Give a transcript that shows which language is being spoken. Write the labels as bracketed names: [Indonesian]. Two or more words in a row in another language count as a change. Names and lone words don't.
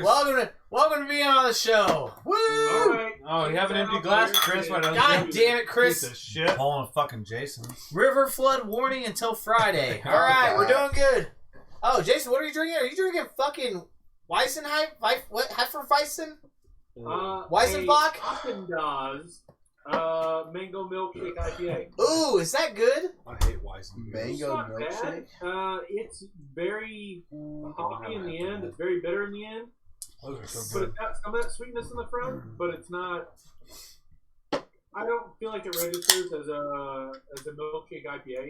[English] Welcome to being on the show. Woo! All right. Oh, you have an empty glass, Chris? Why don't you? God damn it, Piece Chris. of shit. Pulling a fucking Jason. River flood warning until Friday. All right, we're doing good. Oh, Jason, what are you drinking? Are you drinking fucking Weizenheim? What? Hefeweizen? Weizenbach? Haagen-Dazs mango milkshake IPA. Ooh, is that good? I hate Weizen. It's Mango not milkshake. bad. It's very hoppy in the end. It's very bitter in the end. Those are so But good. it's got some of that sweetness in the front, but it's not. I don't feel like it registers as a milkshake IPA.